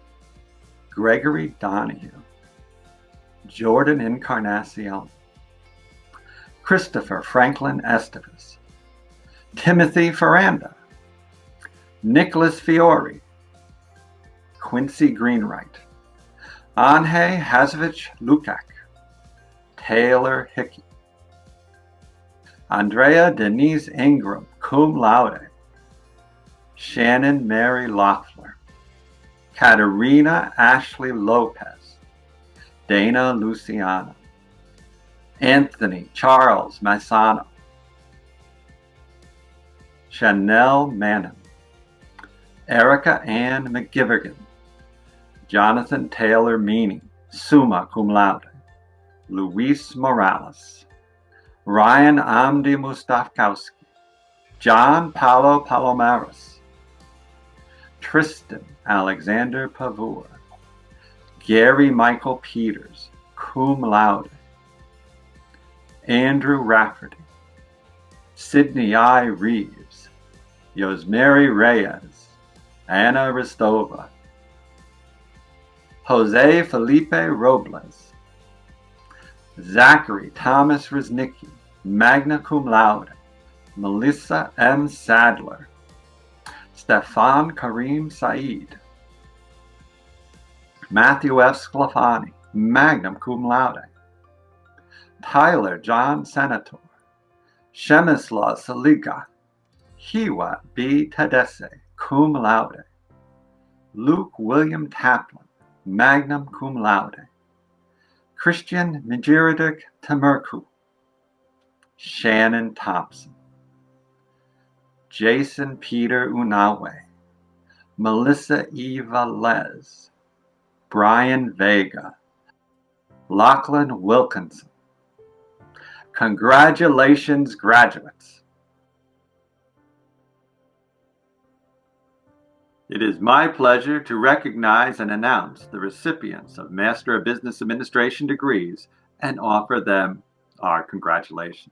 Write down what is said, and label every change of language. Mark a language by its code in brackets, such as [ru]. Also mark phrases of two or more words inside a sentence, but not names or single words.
[en] Gregory Donahue, Jordan Encarnacion, Christopher Franklin Estevez, Timothy Ferranda, Nicholas Fiore, Quincy Greenwright, Anje Hazovich Lukak, Taylor Hickey, Andrea Denise Ingram, [la] cum laude. [en] Shannon Mary Loeffler. Katerina Ashley Lopez. Dana Luciana. Anthony Charles Maisano. Chanel Mannon. Erica Ann McGivergan. Jonathan Taylor Meany, [la] summa cum laude. [en] Luis Morales. Ryan Amdi Mustafkowski. John Paulo Palomares. Tristan Alexander Pavur. Gary Michael Peters, [la] cum laude. [en] Andrew Rafferty. Sydney I. Reeves. Yosmary Reyes. Anna Ristova. Jose Felipe Robles. Zachary Thomas Reznicki, [la] magna cum laude. [en] Melissa M. Sadler. Stefan Karim Said. Matthew F. Sclafani, [la] magna cum laude. [en] Tyler John Senator. Shemislaw Saliga. Hiwa B. Tadesse, [la] cum laude. [en] Luke William Taplin, [la] magna cum laude. [en] Christian Mijiridik Tamerku. Shannon Thompson. Jason Peter Unawe. Melissa Eva Les. Brian Vega. Lachlan Wilkinson. Congratulations, graduates. It is my pleasure to recognize and announce the recipients of Master of Business Administration degrees and offer them our congratulations.